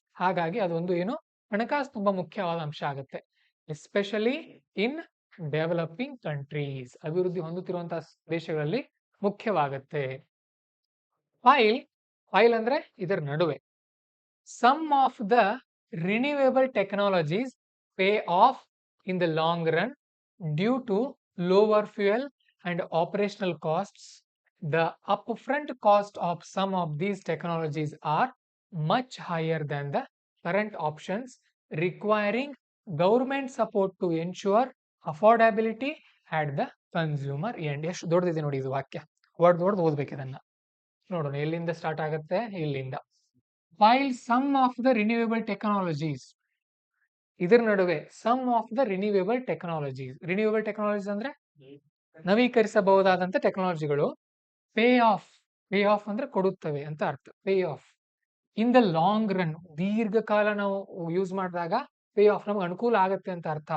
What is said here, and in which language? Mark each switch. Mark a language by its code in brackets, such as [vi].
[kn] ಹಾಗಾಗಿ ಅದೊಂದು ಏನು, ಹಣಕಾಸು ತುಂಬಾ ಮುಖ್ಯವಾದ ಅಂಶ ಆಗುತ್ತೆ, [en] especially in developing countries, [kn] ಅಭಿವೃದ್ಧಿ ಹೊಂದುತ್ತಿರುವಂತಹ ದೇಶಗಳಲ್ಲಿ ಮುಖ್ಯವಾಗುತ್ತೆ. ಫೈಲ್ ಅಂದ್ರೆ ಇದರ ನಡುವೆ, [en] Some of the renewable technologies pay off in the long run due to lower fuel and operational costs. The upfront cost of some of these technologies are much higher than the current options, requiring government support to ensure affordability at the consumer end. [kn] ಎಷ್ಟು ದೊಡ್ಡದಿದೆ ನೋಡಿ ಇದು ವಾಕ್ಯ, ದೊಡ್ಡದು ಓದ್ಬೇಕು ಇದನ್ನ. ನೋಡೋಣ ಎಲ್ಲಿಂದ ಸ್ಟಾರ್ಟ್ ಆಗುತ್ತೆ, ಇಲ್ಲಿಂದ. [en] While some of the renewable technologies, [kn] ಇದರ ನಡುವೆ [en] some of the renewable technologies [kn] ಅಂದ್ರೆ ನವೀಕರಿಸಬಹುದಾದಂತ ಟೆಕ್ನಾಲಜಿಗಳು ಪೇ ಆಫ್ ಅಂದ್ರೆ ಕೊಡುತ್ತವೆ ಅಂತ ಅರ್ಥ. [en] pay off in the long run, [kn] ದೀರ್ಘಕಾಲ ನಾವು ಯೂಸ್ ಮಾಡಿದಾಗ ಪೇ ಆಫ್ ನಮ್ಗೆ ಅನುಕೂಲ ಆಗುತ್ತೆ ಅಂತ ಅರ್ಥ.